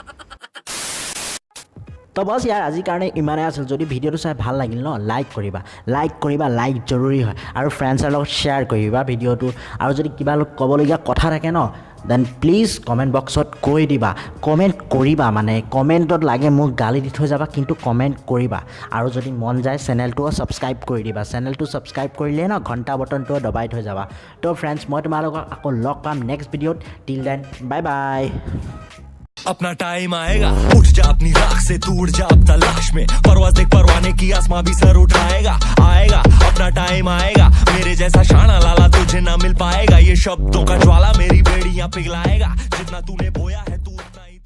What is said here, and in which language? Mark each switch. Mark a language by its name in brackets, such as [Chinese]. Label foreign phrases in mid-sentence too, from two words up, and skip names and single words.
[Assamese] তো বছ ইয়াৰ আজিৰ কাৰণে ইমানেই আছিল যদি ভিডিঅ'টো চাই ভাল লাগিল ন লাইক কৰিবা লাইক জৰুৰী হয় আৰু ফ্ৰেণ্ডছৰ লগত শ্বেয়াৰ কৰিবা ভিডিঅ'টো আৰু যদি কিবা ক'বলগীয়া কথা থাকে ন [English] then please comment boxত [Assamese] কৈ দিবা কমেণ্ট কৰিবা মানে কমেণ্টত লাগে মোক গালি দি থৈ যাবা কিন্তু কমেণ্ট কৰিবা আৰু যদি মন যায় চেনেলটোও ছাবস্ক্ৰাইব কৰি দিবা চেনেলটো ছাবস্ক্ৰাইব কৰিলে ন ঘণ্টা বটনটো দবাই থৈ যাবা তো ফ্ৰেণ্ডছ মই তোমালোকক আকৌ লগ পাম [English] next videoত till then bye bye [Hindi] अपना टाइम आएगा उठ जा अपनी राख से तू उड़ जा अब तलाश में परवाज़ देख परवाने की आसमां भी सर उठाएगा आएगा अपना टाइम आएगा मेरे जैसा शाना लाला तुझे ना मिल पाएगा ये शब्दों का ज्वाला मेरी बेड़ियां पिघलाएगा जितना तूने बोया है तू